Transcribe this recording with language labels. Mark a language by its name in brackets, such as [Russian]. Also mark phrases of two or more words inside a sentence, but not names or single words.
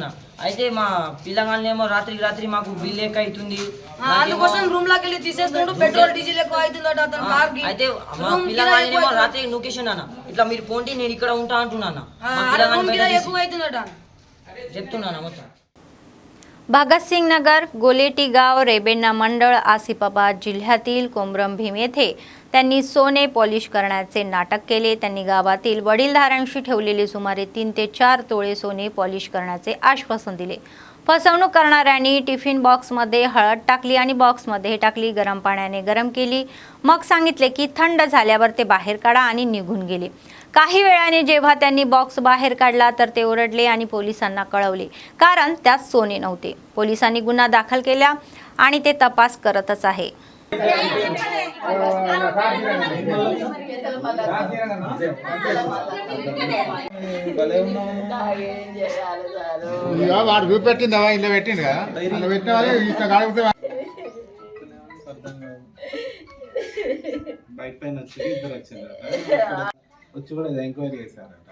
[Telugu] అయితే మా పిల్లగాళ్ళేమో రాత్రి మాకు బిల్ ఎక్కువ అవుతుంది, అయితే మా పిల్లగాళ్ళేమో రాత్రి లొకేషన్ అన్న ఇట్లా మీరు పోండి నేను ఇక్కడ ఉంటా అంటున్నాను, చెప్తున్నాను మొత్తం. [Marathi] भगतसिंग नगर, गोलेटी गाव, रेबेन्ना मंडळ, आसिफाबाद जिल्ह्यातील कोमरम भीम येथे त्यांनी सोने पॉलिश करण्याचे नाटक केले. त्यांनी गावातील वडीलधाऱ्यांशी ठेवलेले सुमारे 3 ते 4 तोळे सोने पॉलिश करण्याचे आश्वासन दिले. फसवणूक करणाऱ्यांनी टिफिन बॉक्समध्ये हळद टाकली आणि बॉक्समध्ये टाकली, गरम पाण्याने गरम केली, मग सांगितले की थंड झाल्यावर ते बाहेर काढा आणि निघून गेले. काही वेळाने जेव्हा त्यांनी बॉक्स बाहेर काढला तर ते ओरडले आणि पोलिसांना कळवले, कारण त्यात सोने नव्हते. पोलिसांनी गुन्हा दाखल केला आणि ते तपास करतच आहे. [Telugu] వాడు చూపెట్టిందా ఇలా పెట్టిండు కదా, అలా పెట్టిన వాళ్ళు ఇట్లా కాకపోతే బైక్ పైన వచ్చి ఇద్దరు వచ్చారట, వచ్చి కూడా ఎంక్వైరీ చేశారట.